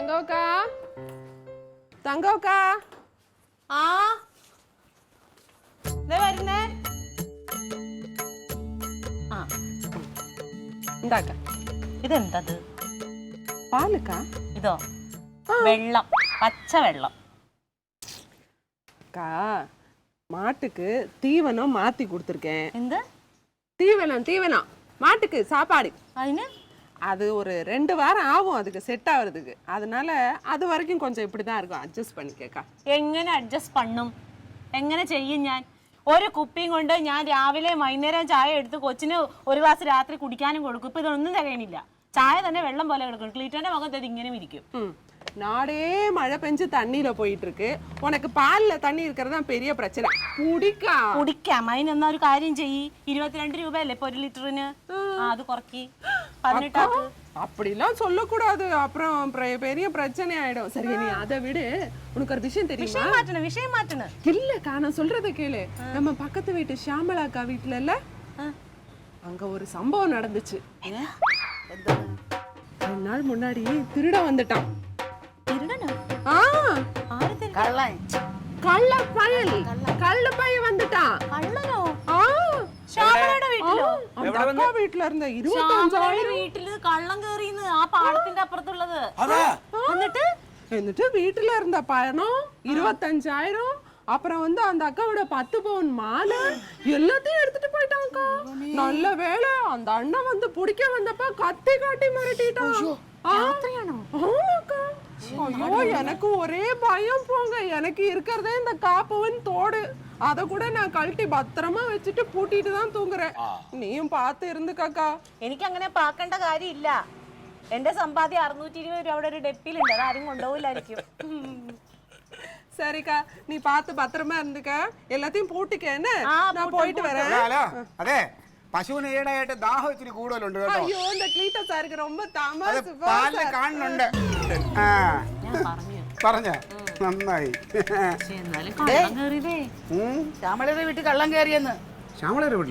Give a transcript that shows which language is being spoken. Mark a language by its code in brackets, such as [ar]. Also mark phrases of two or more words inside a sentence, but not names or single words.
[ml] തങ്കോക്കാ തങ്കോക്കാ ആ വരുന്നേ ആ ഉണ്ടാക്ക ഇതെന്തത് പാലക്കാ ഇതോ വെള്ളം പച്ച വെള്ളം [ta] அக்கா மாட்டுக்கு தீவனம் மாத்தி கொடுத்துருக்கேன். [ml] എന്ത് [ta] தீவனம் தீவனம் மாட்டுக்கு சாப்பாடு. [ml] അതിന് [ta] அது ஒரு 2 வாரம் ஆகும் அதுக்கு செட் ஆகுறதுக்கு. அதனால அது வரைக்கும் கொஞ்சம் இப்படி தான் இருக்கும். அட்ஜஸ்ட் பண்ணிக்கக்கா. [ml] എങ്ങനെ അഡ്ജസ്റ്റ് പണ്ണും എങ്ങനെ ചെയ്യും ഞാൻ ഒരു കുപ്പിയും കൊണ്ട് ഞാൻ രാവിലെ വൈകുന്നേരം ചായ എടുത്ത് കൊച്ചിന് ഒരു ഗ്ലാസ് രാത്രി കുടിക്കാനും കൊടുക്കും. ഇപ്പൊ ഇതൊന്നും തികയണില്ല. ചായ തന്നെ വെള്ളം പോലെ കിടക്കും. ക്ലീറ്റോന്റെ മുഖത്ത് ഇത് ഇങ്ങനെ ഇരിക്കും. [ta] நாடே மழை பெஞ்சு தண்ணியில போயிட்டு இருக்கு. உனக்கு பால்ல தண்ணி இருக்கிறது தான் பெரிய பிரச்சனை. [ml] കുടിക്കാം അതിനെന്നാ ഒരു കാര്യം ചെയ്യ് 22 രൂപയല്ലേ ഇപ്പൊ 1 ലിറ്ററിന് അത് കുറക്കി 18 ആക്ക്. [ta] அப்படிலாம் சொல்லக்கூடாது. அப்புறம் பெரிய பிரச்சனை ஆயிடும். சரி நீ அதை விடு. உனக்கு ஒரு விஷயம் தெரியுமா? விஷயம் மாட்டணும் இல்லக்கா நான் சொல்றத கேளு. நம்ம பக்கத்து வீட்டு ஷாமலாக்கா வீட்டுல இல்ல அங்க ஒரு சம்பவம் நடந்துச்சு. 2 நாள் முன்னாடி திருட வந்துட்டான். [ml] വീട്ടില് കള്ളം കേറിന്ന് ആ പാടത്തിന്റെ അപ്പുറത്തുള്ളത്. എന്നിട്ട് വീട്ടിലിരുന്ന പണം [ta] 25,000 அப்புறம் வந்து அந்த அக்காவோட 10 பவுன் மாலை எல்லாத்தையும் எடுத்துட்டு போயிட்டாங்கக்கா. நல்ல வேளை அந்த அண்ணன் வந்து பிடிக்க வந்தப்ப கத்தி காட்டி மிரட்டிட்டான். ஐயோ எனக்கு ஒரே பயம் போங்க. எனக்கு இருக்கிறதே இந்த காப்பவன் தோடு. அத கூட நான் கழட்டி பத்திரமா வச்சுட்டு பூட்டிட்டு தான் தூங்குறேன். நீயும் பார்த்து இருந்துக்கா. [ml] എനിക്ക് അങ്ങനെ പാക്കേണ്ട കാര്യമില്ല. എന്റെ സമ്പാദ്യം 620 രൂപ അവിടെ ഒരു ഡെപ്പിലുണ്ട്. അത് ആരും കൊണ്ടുപോകില്ലായിരിക്കും. [ta] சரிக்கா நீ பார்த்து பத்திரமா இருந்துக்க. எல்லாத்தையும் பூட்டிக்க என்ன நான் போயிட்டு வரேன். [ml] അതെ പശുവിന് ഈടായിട്ട് ദാഹം ഇത്തിരി കൂടുതലുണ്ട് കേട്ടോ. അയ്യോ இந்த ക്ലീറ്റോ സാർക്ക് ரொம்ப തമാശ പാലിൽ കാണുന്നുണ്ട്. പറഞ്ഞ നന്നായി. ശ്യാമളയുടെ വീട്ടിൽ കള്ളം കയറിയെന്ന്. ശ്യാമളയുടെ വീട്ടിലാ?